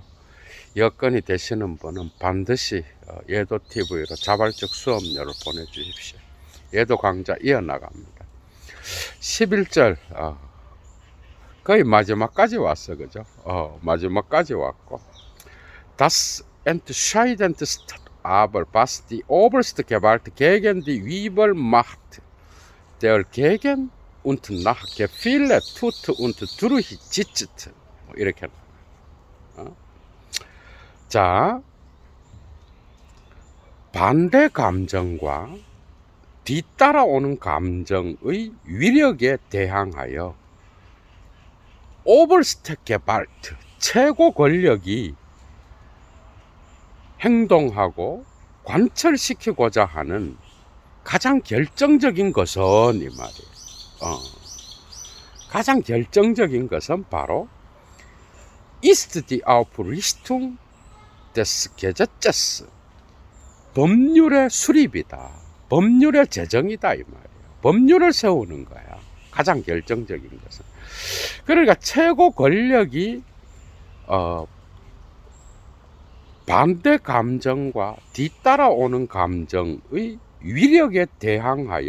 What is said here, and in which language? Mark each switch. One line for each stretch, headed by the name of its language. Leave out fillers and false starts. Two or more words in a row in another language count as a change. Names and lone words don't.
Korean: 여건이 되시는 분은 반드시 예도TV로 자발적 수업료를 보내주십시오. 예도 강좌 이어나갑니다. 11절 거의 마지막까지 왔어, 그죠? 마지막까지 왔고,
German: Das entscheidende aber was die oberste Gewalt gegen die Übermacht der Gegen und nach Gefühle tut und durchzieht.
Korean: 이렇게. 자, 반대 감정과 뒤따라오는 감정의 위력에 대항하여
German: oberste Gewalt,
Korean: 최고 권력이 행동하고 관철시키고자 하는 가장 결정적인 것은, 이 말이에요. 가장 결정적인 것은 바로
German: ist die Aufrichtung des Gesetzes,
Korean: 법률의 수립이다, 법률의 제정이다, 이 말이에요. 법률을 세우는 거야, 가장 결정적인 것은. 그러니까 최고 권력이 반대 감정과 뒤따라오는 감정의 위력에 대항하여